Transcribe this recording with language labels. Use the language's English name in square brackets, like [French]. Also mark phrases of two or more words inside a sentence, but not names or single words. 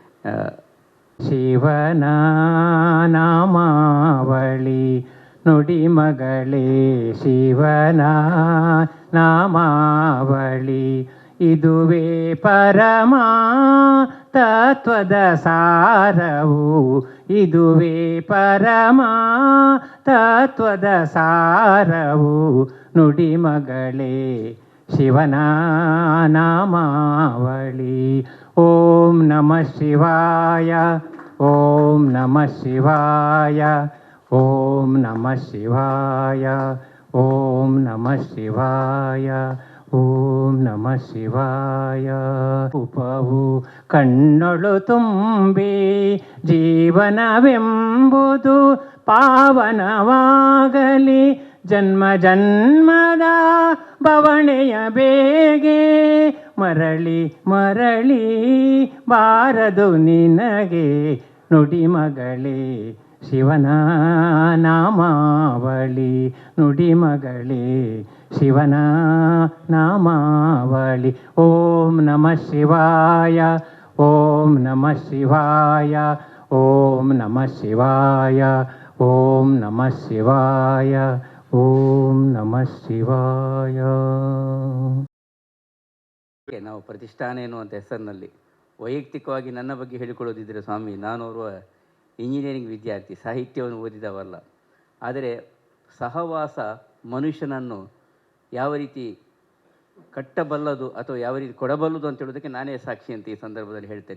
[Kannada] ಶಿವನ ನಾಮಾವಳಿ ನುಡಿ ಮಗಳೇ, ಶಿವನ ನಾಮಾವಳಿ ಇದುವೇ ಪರಮ ತತ್ವದ ಸಾರವು, ಇದುವೇ ಪರಮ ತತ್ವದ ಸಾರವು ನುಡಿ ಮಗಳೇ, ಶಿವನ ನಾಮಾವಳಿ. [Sanskrit] ಓಂ ನಮಃ ಶಿವಾಯ, ಓಂ ನಮಃ ಶಿವಾಯ, ಓಂ ನಮಃ ಶಿವಾಯ, ಓಂ ನಮಃ ಶಿವಾಯ, ಓಂ ನಮಃ ಶಿವಾಯ. [Kannada] ಉಪವು ಕಣ್ಣೊಳು ತುಂಬಿ ಜೀವನವೆಂಬುದು ಪಾವನವಾಗಲಿ, ಜನ್ಮ ಜನ್ಮದ ಬವಣೆಯ ಬೇಗೆ ಮರಳಿ ಮರಳಿ ಬಾರದು ನಿನಗೆ ನುಡಿ ಮಗಳೇ, ಶಿವನ ನಾಮಾವಳಿ ನುಡಿ ಮಗಳೇ, ಶಿವನ ನಾಮಾವಳಿ. [Sanskrit] ಓಂ ನಮಃ ಶಿವಾಯ, ಓಂ ನಮಃ ಶಿವಾಯ, ಓಂ ನಮಃ ಶಿವಾಯ, ಓಂ ನಮಃ ಶಿವಾಯ, ಓಂ ನಮಃ ಶಿವಾಯ. [Kannada] ನಾವು ಪ್ರತಿಷ್ಠಾನ ಎನ್ನುವಂಥ ಹೆಸರಿನಲ್ಲಿ ವೈಯಕ್ತಿಕವಾಗಿ ನನ್ನ ಬಗ್ಗೆ ಹೇಳಿಕೊಳ್ಳೋದಿದ್ದರೆ ಸ್ವಾಮಿ, ನಾನು ಓರ್ವ ಇಂಜಿನಿಯರಿಂಗ್ ವಿದ್ಯಾರ್ಥಿ, ಸಾಹಿತ್ಯವನ್ನು ಓದಿದವಲ್ಲ. ಆದರೆ ಸಹವಾಸ ಮನುಷ್ಯನನ್ನು ಯಾವ ರೀತಿ ಕಟ್ಟಬಲ್ಲದು ಅಥವಾ ಯಾವ ರೀತಿ ಕೊಡಬಲ್ಲದು ಅಂತ ಹೇಳೋದಕ್ಕೆ ನಾನೇ ಸಾಕ್ಷಿ ಅಂತ ಈ ಸಂದರ್ಭದಲ್ಲಿ ಹೇಳ್ತೇನೆ.